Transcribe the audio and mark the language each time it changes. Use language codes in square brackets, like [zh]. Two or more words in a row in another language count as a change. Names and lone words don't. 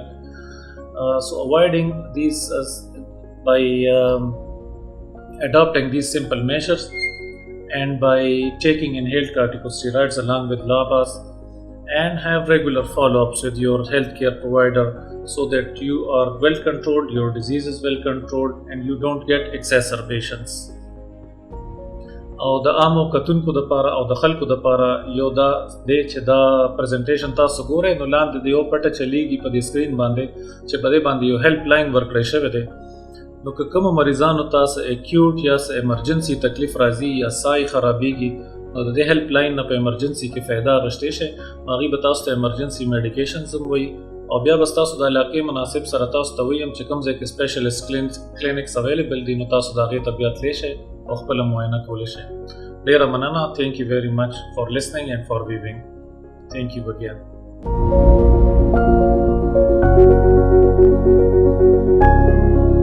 [en] So avoiding these by adopting these simple measures, and by taking inhaled corticosteroids along with LABAs, and have regular follow-ups with your healthcare provider so that you are well controlled, your disease is well controlled, and you don't get exacerbations. [ps] او د عامو کتونکو دپاره او د خلکو دپاره یو دا دی چې دا پریزنټیشن تاسو ګورئ، نو لاندې د یو پټه چلیږي په دې سکرین باندې چې په دې باندې یو [en] help line [ps] ورکړی شوی دی. نو که کومو مریضانو تاسو اکیوټ یا ایمرجنسي تکلیف راځي یا سای خرابېږي، نو د دې [en] help line [ps] نه په ایمرجنسي کې فایده اخیستی شئ. نو هغوی به تاسو ته [en] emergency medications [ps] هم وایي، او بیا به ستاسو د علاقې مناسب سره تاسو ته ویم چې کوم ځای کې [en] specialist clinics available [ps] دي، نو تاسو د هغې ته بیا تللی شئ او خپله معاینه کولی شئ. ډېره مننه. [en] Thank you very much for listening and for viewing. Thank you again.